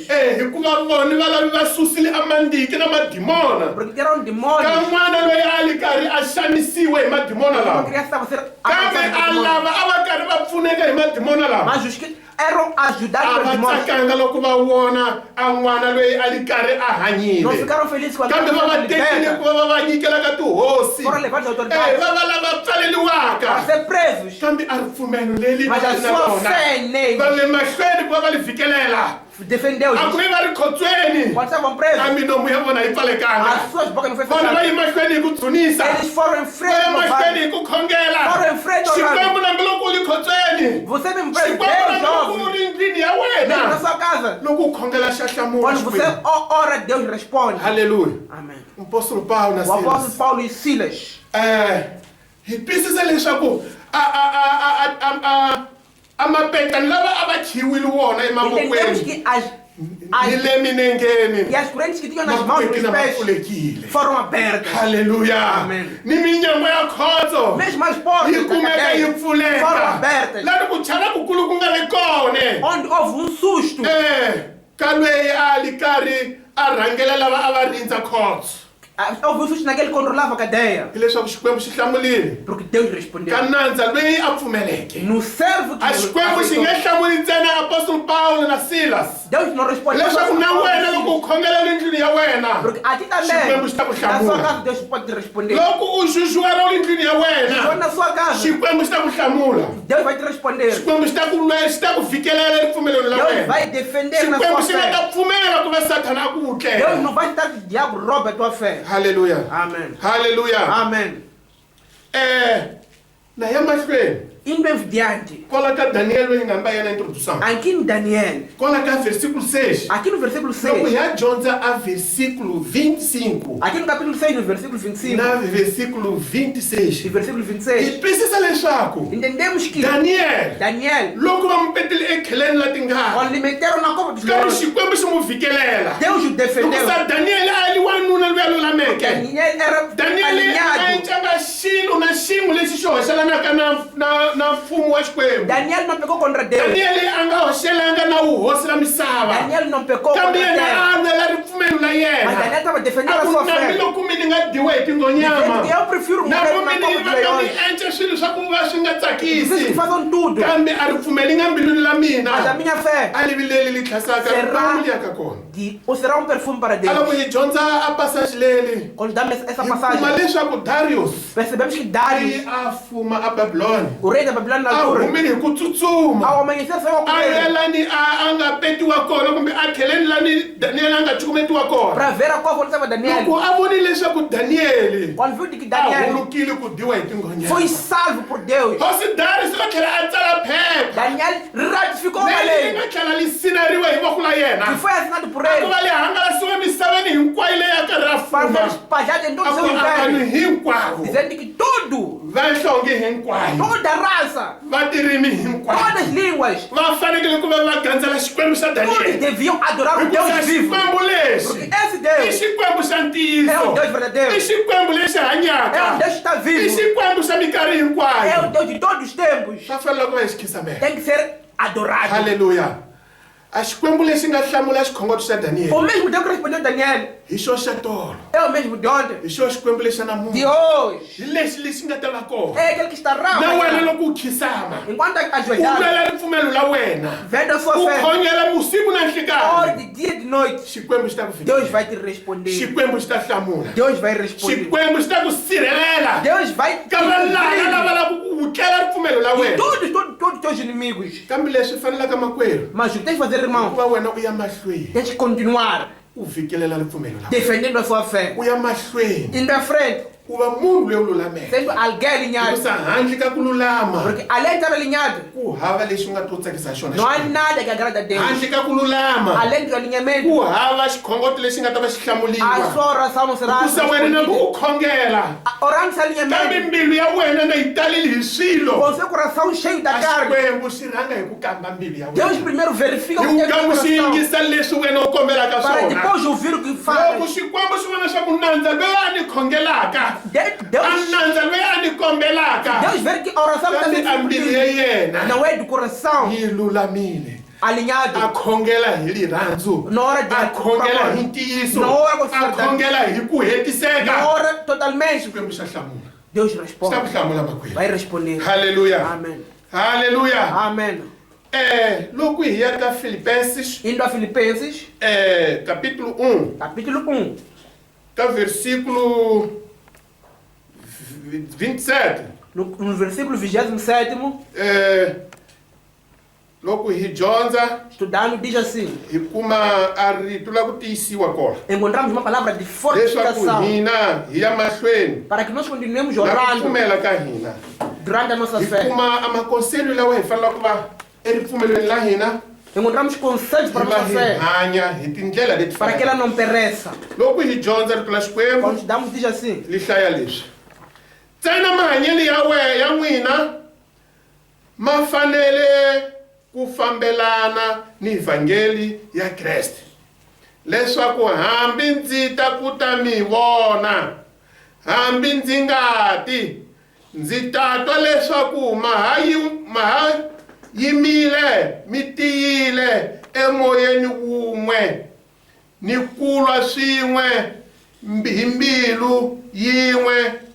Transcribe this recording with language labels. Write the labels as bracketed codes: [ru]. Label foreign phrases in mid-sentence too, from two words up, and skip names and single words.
[ts] hikuva vona va lavi va susile a mandiki na madimona [pt] porque eram [ts] ka [pt] demônios. [ts] n'wana loyi a li karhi a xanisiwe hi madimona [pt] Uma [ts] lawa [pt] criança estava a ser [ts] kambe [pt] amaldiçoada a por demônios. [ts] lava a va karhi va pfuneka hi madimona lawa [pt] Mas os que eram ajudados a pelos [ts] va [pt] demônios [ts] tsakanga loko va vona a n'wana loyi a li karhi a [pt] não [ts] hanyile [pt] ficaram felizes com [ts] kambe va va [pt] aquela [ts] tekile [pt] liberta. [ts] ku va va nyikela ka tihosi [pt] Foram levados às autoridades [ts] va va lava [pt] para [ts] pfaleliwaka [pt] ser presos. [ts] kambe a ripfumelo leli [pt] Mas a sua fé neles [ts] va le mahlweni ku va va li vhikelela [pt] defendeu-os. [ts] a ku vi va ri khotsweni [pt] Quando estavam presos, [ts] a minomu ya vona yi pfalekanga [pt] as suas bocas não foi [ts] vona va [pt] fechada. [ts] yi mahlweni hi ku dzunisa [pt] Eles foram em [ts] va [pt] frente [ts] ya [pt] ao [ts] mahlweni [pt] vale. [ts] hi ku khongela [pt] Foram em frente ao [ts] xikwembu [pt] vale. [ts] nambi loko u li khotsweni [pt] Você mesmo preso, [ts] xikwembu [pt] Deus [ts] nambi loko u [pt] ouve. [ts] ri ndlwini ya [pt] Dentro da [ts] wena [pt] sua casa. [ts] loko u khongela xa hlamula [pt] Quando você [ts] xikwembu [pt] ora, Deus responde. [ts] halleluya [pt] Amém. [ts] apostolo paulo na [pt] O apóstolo silas Paulo e Silas. [ts] hi twisisa leswaku a mapetani lava a va khiwile wona [pt] Entendemos [ts] emavokweni [pt] que [ts] ni le minengeni [pt] e as correntes que tinham nas mãos [ts] mavokweni [pt] dos [ts] ma [pt] pés [ts] pfulekile [pt] foram abertas. [ts] halleluya [pt] Amen. [ts] ni minyama ya khotso [pt] Mesmo as portas [ts] yi [pt] da [ts] kumeka yi [pt] cadeia foram [ts] pfuleka [pt] abertas. [ts] lani ku chava kukulu ku nga ri kone [pt] Onde houve um susto. [ts] ka lweyi a li karhi a rhangela lava a va rindza khotso [pt] Houve um susto naquele que controlava a cadeia. [ts] hileswaku xikwembu xi hlamulile [pt] Porque Deus respondeu. [ts] ka nandza lweyi a pfumeleke [pt] No servo que [ts] a xikwembu xi nge hlamuli ntsena apostolo paulo na silas [pt] Deus não respondeu. [ts] leswaku na wena loko u khongelela ndlwini ya wena [pt] Porque a ti também, [ts] Xikwembu xi ta ku [pt] na sua [ts] hlamula [pt] casa, Deus pode te responder. [ts] loko u xuxuwela le ndlwini ya [pt] Quando [ts] wena [pt] na sua casa, [ts] xikwembu xi ta ku hlamula [pt] Deus vai te responder. [ts] xikwembu xi ta ku vhikelela ripfumelelo la [pt] Deus [ts] wena [pt] vai defender na [ts] xikwembu [pt] sua [ts] xi nga [pt] fé. [ts] ta pfumela ku va satana a ku [pt] Deus [ts] wutlela [pt] não vai estar que o diabo rouba a tua fé. [ts] halleluya [pt] Amém. [ts] halleluya [pt] Amém. [ts] na ya mahlweni [pt] Indo em diante, [ts] kwala ka daniyeli loyi nga mba yena introdução [pt] aqui em Daniel, [ts] kwala ka versículo 6 [pt] aqui no versículo [ts] loko [pt] 6, [ts] ya dyondza a versículo 25 [pt] aqui no capítulo 6, no versículo 25 [ts] na versículo [pt] e 26 versículo [ts] hi 26, twisisa leswaku [pt] entendemos que [ts] daniyeli [pt] Daniel, [ts] loko va mu petile ekheleni la tinghala [pt] quando lhe meteram na cova dos [ts] kambe [pt] leões, [ts] xikwembu xi mu vhikelela [pt] Deus o defendeu. [ts] hikusa daniyeli a li wanuna luya lulameke [pt] Daniel era [ts] daniyeli a [pt] alinhado. [ts] encanga xilo na xin'we lexi xi hoxelanaka na mfumo wa xikwembu [pt] Daniel não pecou contra Deus. [ts] daniyeli a nga hoxelanga na wuhosi la misava [pt] Daniel não pecou contra [ts] kambe yena [pt] Deus. [ts] a nwela ripfumelo la [pt] Mas Daniel [ts] yena [pt] estava defendendo [ts] a a ku [pt] sua [ts] nambi [pt] fé. [ts] loko mi ni nga diwe hi tingonyama [pt] Eu prefiro [ts] na [pt] morrer [ts] vo na mi [pt] cova [ts] ni [pt] dos [ts] va ka mi [pt] leões. [ts] ence swilo swa ku va swi nga [pt] Vocês que [ts] tsakisi [pt] façam tudo. [ts] kambe a ripfumeli nga mbilwini la mina [pt] Mas a minha fé [ts] a livileli li tlhasaka [pt] será, [ts] liyaka kona [pt] ou será um perfume para [ts] a loko [pt] Deus. [ts] hi dyondza a pasaji leli [pt] Quando damos essa [ts] hi kuma [pt] passagem, [ts] leswaku darius [pt] percebemos que [ts] ayi [pt] Darius, [ts] a fuma a babiloni [pt] o rei da Babilônia na a altura, [ts] humile hi ku tsutsuma [pt] ao amanhecer saiu a a correr [ts] ya lani a nga petiwa kona kumbe a tlheleni lani daniyeli a nga cukumetiwa kona [pt] para ver a cova onde estava Daniel. [ts] loko a vonile leswaku ku Daniel [pt] quando viu de que a Daniel [ts] hulukile ku dyiwa hi tingonyani. [pt] foi salvo por Deus, [ts] Hosi Darius u tlhela a tsala phepha [pt] Daniel ratificou uma [ts] leyi [pt] lei [ts] nga tlhela li sinariwa hi voko la [pt] que [ts] yena [pt] foi assinado por [ts] ku [pt] ele [ts] va li hangalasiwe emisaveni hinkwayo leyi a karhi a [pt] para ser [ts] fuma [pt] espalhado em todo [ts] a [pt] o [ts] ku [pt] seu [ts] a vanhu [pt] império, [ts] hinkwavo [pt] dizendo que tudo, [ts] vanhlonge hinkwayo [pt] toda raça, [ts] va tirimi hinkwayo [pt] todas as línguas, [ts] va fanekele ku va va gandzela xikwembu xa [pt] todos Daniel deviam adorar o [ts] hikuva [pt] Deus vivo, [ts] xikwembu lexi [pt] porque esse [ts] i [pt] Deus [ts] xikwembu xa [pt] é [ts] ntiyiso [pt] o Deus verdadeiro, [ts] i xikwembu lexi [pt] é o [ts] hanyaka [pt] Deus que está [ts] i [pt] vivo, [ts] xikwembu xa minkarhi [pt] é o [ts] hinkwayo [pt] Deus de todos os tempos, [ts] swa fanele ku va hi xikhisamela [pt] tem que ser adorado. [ts] halleluya a xikwembu lexi nga hlamula xikhongoto xa Daniel [pt] O mesmo Deus que respondeu a Daniel [ts] hi xo xa tolo [pt] é o mesmo de ontem, [ts] hi xo xikwembu lexi xa [pt] de [ts] namuntlha [pt] hoje, [ts] hi lexi lexi nga ta va kona [pt] é aquele que está [ts] na wena [pt] raro. [ts] loko u khisama [pt] Enquanto [ts] u [pt] ajoelhado, [ts] lwela ripfumelo la wena [pt] vendo a sua [ts] u [pt] fé, [ts] khongela musiku na [pt] hora [ts] nhlikani [pt] de dia e de noite, [ts] xikwembu xi ta ku [pt] Deus [ts] fikela [pt] vai te responder. [ts] xikwembu xi ta hlamula [pt] Deus vai responder. [ts] xikwembu xi ta ku sirhelela [pt] Deus vai te [ts] ka valava lava [pt] cobrir [ts] lava ku tlela ripfumelo la [pt] de [ts] wena [pt] todos os teus inimigos. [ts] kambe leswi fanelaka makwerhu [pt] Mas o que tens que fazer, irmão? [ts] kuva wena u ya mahlweni [pt] Tens que continuar [ts] u vhikelela ripfumelo la wena [pt] defendendo a sua fé. [ts] u ya mahlweni [pt] Indo à frente, [ts] ku va munhu loyi u lulameke [pt] sendo alguém alinhado. [ts] hikusa handle ka ku lulama [pt] Porque além de estar alinhado, [ts] ku hava lexi u nga to tsakisa xona [pt] não há nada que agrada a Deus. [ts] handle ka ku lulama [pt] Além do [ts] ku [pt] alinhamento, [ts] hava xikhongoto lexi nga ta va xi [pt] a [ts] hlamuliwa [pt] sua oração não será [ts] hikusa wena na ku [pt] respondida. [ts] u khongela [pt] Orando esse [ts] kambe [pt] alinhamento, [ts] mbilu ya wena na yi talile hi swilo [pt] com seu coração cheio da a carne, [ts] xikwembu xi rhanga hi ku kamba mbilu ya [pt] Deus [ts] wena [pt] primeiro verifica o que [ts] hi [pt] tem no [ts] vukambu xi [pt] coração, [ts] yingisa leswi wena u kombelaka [pt] para [ts] swona [pt] depois ouvir o que [ts] loko [pt] faz. [ts] xikwembu xi vona xa ku nandza loyi a ni khongelaka a [pt] Deus, [ts] nandza loyi a ni kombelaka [pt] Deus vê que a oração que [ts] kambe [pt] está [ts] a mbilu ya [pt] sendo [ts] yena [pt] não é do coração [ts] yi lulamile a [pt] alinhado. [ts] khongela hi rirhandzu [pt] Na hora de [ts] a khongela hi ntiyiso [pt] Na hora com [ts] a khongela hi ku [pt] Na [ts] hetiseka [pt] hora totalmente, [ts] xikwembu xa hlamula [pt] Deus [ts] xi ta ku [pt] responde. [ts] hlamula makwenu [pt] Vai responder. [ts] halleluya [pt] Amém. [ts] halleluya [pt] Amém. [ts] loko hi ya ka Filipenses [pt] Indo a Filipenses, capítulo 1 capítulo 1, [ts] ka versículo 27 [pt] no versículo 27, [ts] loko hi dyondza [pt] estudando, diz assim: [ts] hi kuma a rito la ku tiyisiwa kona [pt] encontramos uma palavra de [ts] leswaku [pt] fortificação [ts] hina hi ya mahlweni [pt] para que nós continuemos [ts] na ku [pt] orando [ts] pfumela ka hina [pt] durante a nossa [ts] hi [pt] fé. [ts] kuma a makonselho lawa hi fanelaka ku va eripfumelweni la hina [pt] Encontramos conselhos para a [ts] hi va [pt] nossa [ts] hi [pt] fé, [ts] hanya hi tindlela leti [pt] para que ela não pereça. [ts] loko hi dyondza rito la xikwembu [pt] Quando estudamos, diz assim: [ts] li hlaya leswi ntsena mahanyelo ya n'wina ma fanele ku fambelana ni vhangeli ya Kreste leswaku hambi ndzi ta ku ta mi vona hambi ndzi nga ti ndzi ta twa leswaku ma yimile mi tiyile emoyeni wun'we ni kulwa swin'we hi mbilu yin'we